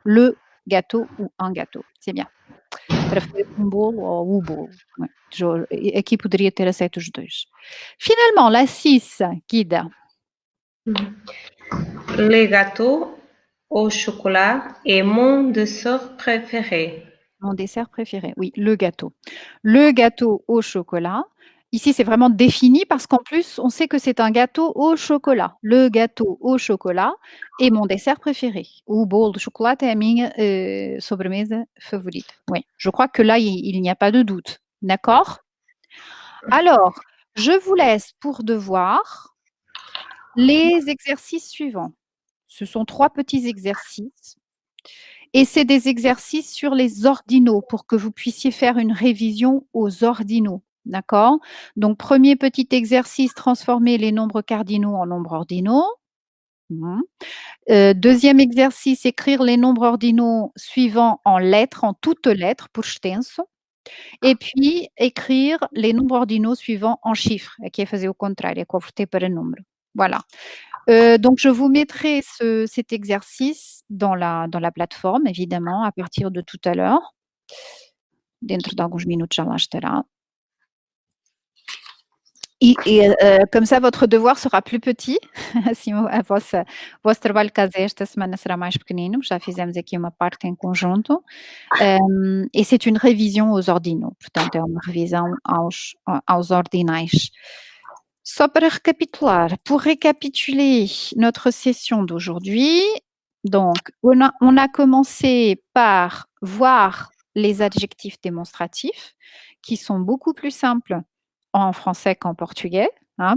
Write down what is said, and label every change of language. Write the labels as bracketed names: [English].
[French] Le gâteau ou un gâteau, c'est bien. [Portuguese] Para fazer bolo ou o bolo. [French] Ouais. [Portuguese] Aqui poderia ter aceito os dois. [French] Finalement, la 6, Guida. Les gâteaux au chocolat est mon dessert préféré. Mon dessert préféré, oui, le gâteau. Le gâteau au chocolat. Ici, c'est vraiment défini parce qu'en plus, on sait que c'est un gâteau au chocolat. Le gâteau au chocolat est mon dessert préféré. [Portuguese] O bolo de chocolate é a minha sobremesa favorita. [French] Oui, je crois que là, il n'y a pas de doute. D'accord? Alors, je vous laisse pour devoir les exercices suivants. Ce sont 3 petits exercices. Et c'est des exercices sur les ordinaux pour que vous puissiez faire une révision aux ordinaux. D'accord? Donc, premier petit exercice, transformer les nombres cardinaux en nombres ordinaux. Deuxième exercice, écrire les nombres ordinaux suivants en lettres, en toutes lettres, pour extenso. Et puis, écrire les nombres ordinaux suivants en chiffres. [Portuguese] Aqui é fazer o contrário, é converter para número. [French] Voilà. Donc, je vous mettrai cet exercice dans la plateforme, évidemment, à partir de tout à l'heure. [Portuguese] Dentro de alguns minutos já lá estará. [French] Comme ça, votre devoir sera plus petit. [Portuguese] Assim, vosso trabalho de casa esta semana será mais pequenino. Já fizemos aqui uma parte em conjunto. [French] Et c'est une révision aux ordinaux. [Portuguese] Portanto, é uma revisão aos ordinais. Só para recapitular, [French] pour récapituler notre session d'aujourd'hui, donc on a commencé par voir les adjectifs démonstratifs qui sont beaucoup plus simples en français qu'en portugais. Hein.